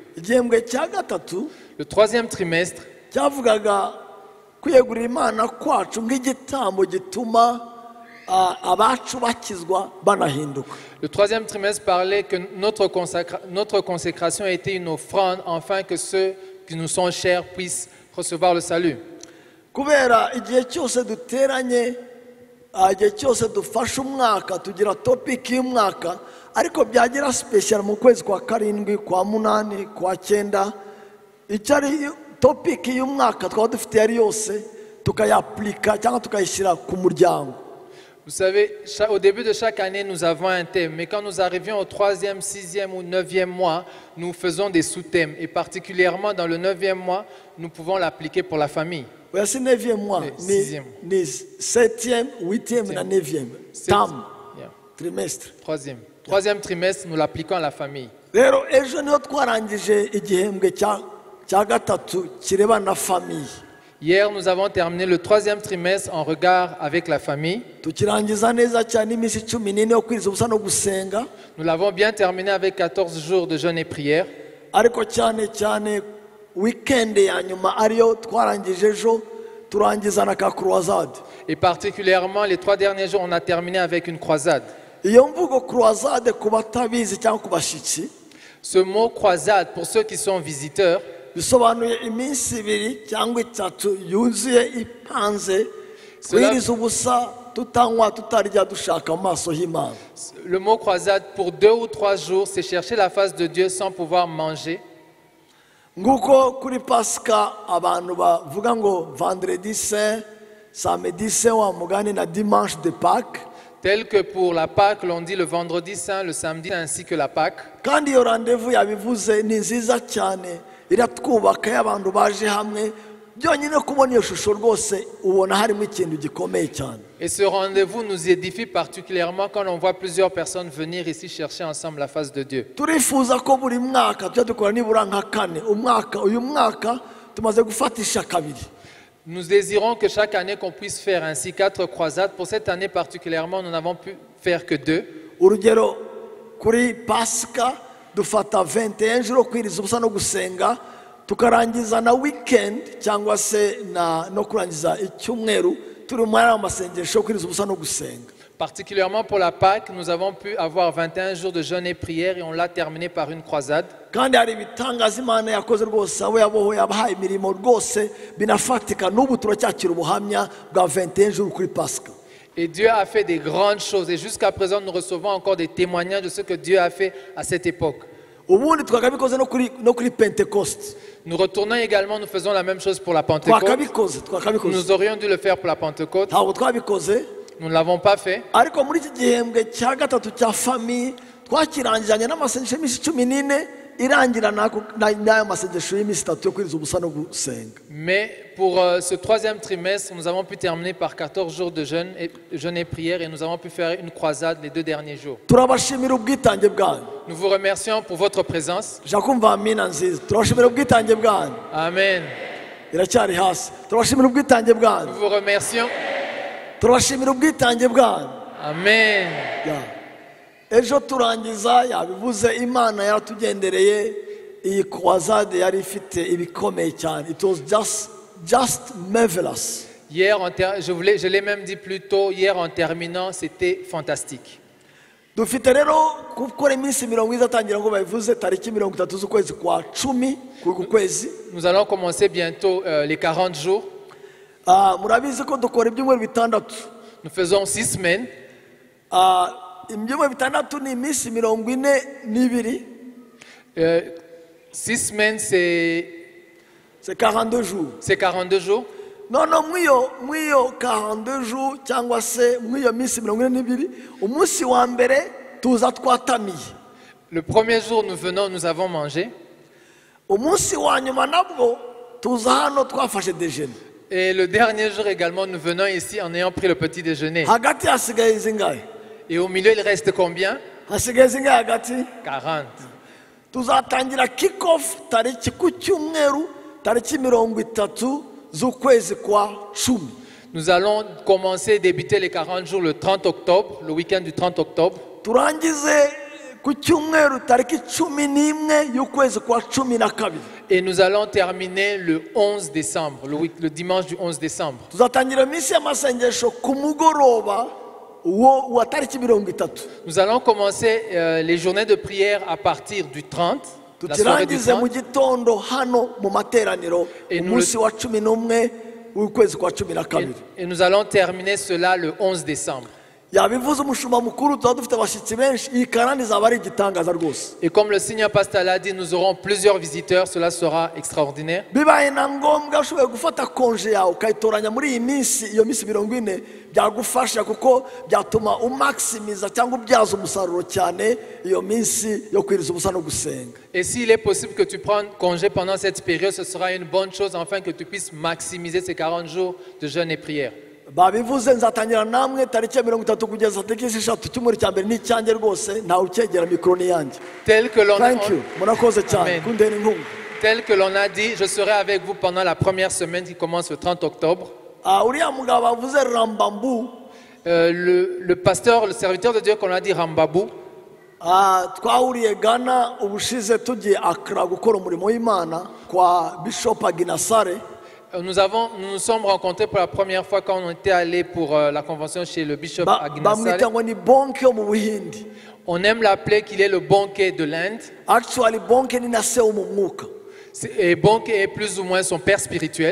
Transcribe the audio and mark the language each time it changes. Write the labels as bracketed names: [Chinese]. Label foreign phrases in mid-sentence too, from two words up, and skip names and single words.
[French] Le troisième trimestre parlait que notre consécration était une offrande afin que ceux qui nous sont chers puissent recevoir le salut. [Kinyarwanda] ariko byagira special mu kwezi kwa karindwi kwa munani kwa cyenda icyari topic y'umwaka twaba dufite yari yose tukayaplika cyangwa tukayishyira ku muryango. [French] Vous savez, au début de chaque année, nous avons un thème. Mais quand nous arrivions au 3e, 6e ou 9e mois, nous faisons des sous-thèmes. Et particulièrement dans le 9e mois, nous pouvons l'appliquer pour la famille. Oui, c'est 9e mois. Ni 7e, 8e et 9e. Tam, trimestre. 3e. 3e trimestre, nous l'appliquons à la famille. [Kinyarwanda] Rero ejo niho twarangije igihembwe cya gatatu kireba na famille. [French] Hier, nous avons terminé le 3e trimestre en regard avec la famille. Nous l'avons bien terminé avec 14 jours de jeûne et prière. Et particulièrement, les 3 derniers jours, on a terminé avec une croisade. Ce mot croisade, pour ceux qui sont visiteurs, [Kinyarwanda] bisobanuye iminsi ibiri cyangwa itatu yuzuye ipanze kwiriza ubusa tutanywa tutarya dushaka amaso y'Imana. [French] Le mot croisade pour 2 ou 3 jours, c'est chercher la face de Dieu sans pouvoir manger. [Kinyarwanda] Nguko kuri Pasika abantu bavuga ngo [French] vendredi saint, samedi saint [Kinyarwanda] wa mugani na [French] dimanche de Pâques. Tel que pour la Pâque, l'on dit le vendredi saint, le samedi ainsi que la Pâque. [Kinyarwanda] Kandi iyo rendez-vous yabivuze ni nziza cyane. [French] Et ce rendez-vous nous édifie particulièrement quand on voit plusieurs personnes venir ici chercher ensemble la face de Dieu. Nous désirons que chaque année qu'on puisse faire ainsi 4 croisades. Pour cette année particulièrement, nous n'avons pu faire que 2. [Kinyarwanda] Dufata 21 jours kwiriza ubusa no gusenga tukarangiza na weekend cyangwa se no kurangiza icyumweru turi mu amasengesho kwiriza ubusa no gusenga. [French] Particulièrement pour la Pâque, nous avons pu avoir 21 jours de jeûne et prière et on l'a terminé par une croisade. [Kinyarwanda] Kandi hari bitangaza Imana yakoze rwose abo yabohoye abahaye imirimo rwose binafatika n'ubu turacyakira ubuhamya bwa 21 jours kuri Pasika. [French] Et Dieu a fait des grandes choses. Et jusqu'à présent, nous recevons encore des témoignages de ce que Dieu a fait à cette époque. Nous retournons également, nous faisons la même chose pour la Pentecôte. Nous aurions dû le faire pour la Pentecôte. Nous ne l'avons pas fait. [Kinyarwanda] ariko muri iki gihembwe cya gatatu cya famille twakirangiranye n'amasengesho y'iminsi 14 irangirana n'ayo masengesho y'iminsi 3 yo kwiriza ubusa no gusenga. [French] Mais pour ce troisième trimestre, nous avons pu terminer par 14 jours de jeûne et prière et nous avons pu faire une croisade les 2 derniers jours. [Kinyarwanda] turabashimira ubwitange bwanyu. [French] Nous vous remercions pour votre présence. [Kinyarwanda] jakumva amina nziza. turabashimira ubwitange bwanyu. Amen. iracyari hasi. turabashimira ubwitange bwanyu. [French] Nous vous remercions. [Kinyarwanda] turabashimira ubwitange bwanyu. Amen. ejo turangiza yabivuze Imana yaratugendereye iyi croisade yari ifite ibikomeye cyane. [English] It was just marvelous. [French] Hier, je l'ai même dit plus tôt, hier en terminant, c'était fantastique. [Kinyarwanda] dufite rero gukora iminsi 70 izatangira ngo babivuze tariki 30 z'ukwezi kwa 10 ku kwezi. [French] Nous allons commencer bientôt les 40 jours. [Kinyarwanda] murabizi ko dukora ibyumweru bitandatu. [French] Nous faisons 6 semaines. [Kinyarwanda] ibyumweru bitandatu ni iminsi 42. [French] 6 semaines, c'est 42 jours. C'est 42 jours. [Kinyarwanda] Non, mwiyo 42 jours cyangwa se mwiyo minsi 42 umunsi wa mbere tuza twatamiye. [French] Le premier jour nous venons, nous avons mangé. [Kinyarwanda] umunsi wa nyuma nabwo tuza hano twafashe déjeuner. [French] Et le dernier jour également, nous venons ici en ayant pris le petit déjeuner. [Kinyarwanda] hagati hasigaye zingahe? [French] Et au milieu, il reste combien? [Kinyarwanda] hasigaye zingahe hagati? 40. tuzatangira [English] kick off [Kinyarwanda] tariki ku cyumweru tariki 30 z'ukwezi kwa 10. [French] Nous allons commencer, débuter les 40 jours le 30 octobre, le week-end du 30 octobre. [Kinyarwanda] turangize ku cyumweru tariki 11 y'ukwezi kwa 12. [French] Et nous allons terminer le 11 décembre, le dimanche du 11 décembre. [Kinyarwanda] tuzatangira iminsi y'amasengesho ku mugoroba wa tariki 30. [French] Nous allons commencer les journées de prière à partir du 30. La soirée du [Kinyarwanda] tukirangize mu 30. gitondo hano mu materaniro umunsi wa 11 w'ukwezi kwa 12. [French] Et nous allons terminer cela le 11 décembre. [Kinyarwanda] yabivuze umushumba mukuru tuba dufite abashyitsi benshi. iyi karani izaba ari igitangaza rwose. [French] Et comme le Seigneur Pasteur l'a dit, nous aurons plusieurs visiteurs. Cela sera extraordinaire. [Kinyarwanda] bibaye na ngombwa ushoboye gufata konje yawe ukayitoranya muri iyi minsi, iyo minsi 40 byagufasha kuko byatuma umaximiza cyangwa ubyaza umusaruro cyane iyo minsi yo kwiriza ubusa no gusenga. [French] Et s'il est possible que tu prennes congé pendant cette période, ce sera une bonne chose afin que tu puisses maximiser ces 40 jours de jeûne et prière. [Kinyarwanda] babivuze nzatangira namwe tariki ya 30 kugeza tariki 6 cyumweru cya mbere n'icyanjye rwose ntawe ucyegera mikoro ni yanjye. [French] Tel que l'on [English] Thank you. [Kinyarwanda] murakoze cyane Amen. kundera inkunga. [French] Tel que l'on a dit, je serai avec vous pendant la première semaine qui commence le 30 octobre. [Kinyarwanda] uriya mugabo bavuze Rambambu [French] Le pasteur, le serviteur de Dieu qu'on a dit Rambabou, [Kinyarwanda] twahuriye Ghana ubushize tugiye Accra gukora umurimo w'Imana kwa Bishop Aginasare. [French] nous nous sommes rencontrés pour la première fois quand on était allé pour la convention chez le bishop Aginasare. [Kinyarwanda] bamwita ngo ni bonke yo mu Buhindi. [French] On aime l'appeler qu'il est le banquet de l'Inde. [Kinyarwanda] Actually bonke ni na se wo mu mwuka. [French] Et banquet est plus ou moins son père spirituel.